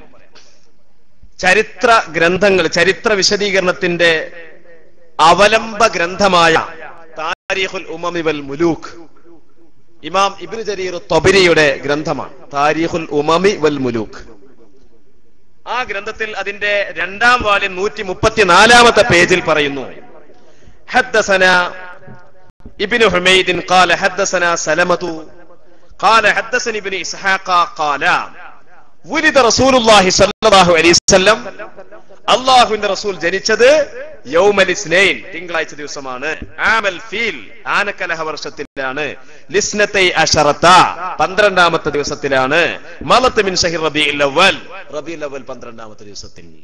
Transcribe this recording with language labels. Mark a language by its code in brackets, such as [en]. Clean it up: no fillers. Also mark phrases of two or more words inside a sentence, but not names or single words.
[ml] ചരിത്ര ഗ്രന്ഥങ്ങൾ, ചരിത്ര വിശദീകരണത്തിന്റെ അവലംബ ഗ്രന്ഥമായ താരീഖുൽ ഉമമി വൽ മുലൂക്ക്, ഇമാം ഇബ്നു ജരീർ ത്വബരിയുടെ ഗ്രന്ഥമാണ് താരീഖുൽ ഉമമി വൽ മുലൂക്ക്. ആ ഗ്രന്ഥത്തിൽ അതിന്റെ 2ാം വാല്യം 134-ാമത്തെ പേജിൽ പറയുന്നു, [ar] حدثنا ابن حميد قال حدثنا سلمة قال حدثني ابن إسحاق قال ولد رسول الله صلى الله عليه وسلم [ml] അല്ലാഹുവിന്റെ റസൂൽ ജനിച്ചത് [ar] يوم الاثنين, [ml] തിങ്കളാഴ്ച ദിവസമാണ്. [ar] عام الفيل, [ml] ആനക്കലഹ വർഷത്തിലാണ്. [ar] لثنتي عشرة, [ml] 12ാമത്തെ ദിവസത്തിലാണ്. [ar] خلت من شهر ربيع الأول, [ml] റബീഉൽ അവ്വൽ 12ാമത്തെ ദിവസത്തിൽ.